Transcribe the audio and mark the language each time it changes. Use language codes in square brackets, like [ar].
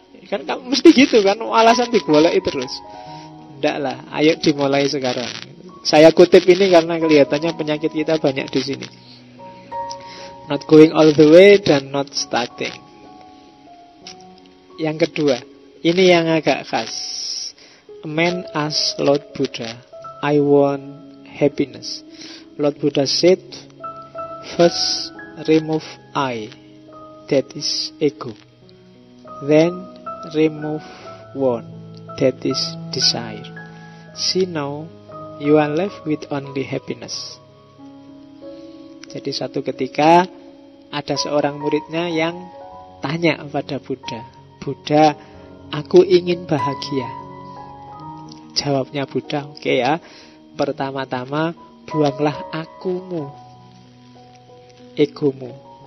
[id] Kan kamu mesti gitu kan, alasan digoleki terus. Nggak lah, ayo dimulai sekarang. Saya kutip ini karena kelihatannya penyakit kita banyak di sini. [en] Not going all the way dan not starting. [id] Yang kedua, ini yang agak khas. [en] A man asked Lord Buddha, I want happiness. Lord Buddha said, first remove I, that is ego. Then remove one, that is desire. See now, you are left with only happiness. [id] Jadi suatu ketika ada seorang muridnya yang tanya kepada Buddha, Buddha, aku ingin bahagia. Jawabnya Buddha, oke ya, pertama-tama buanglah akumu, egomu.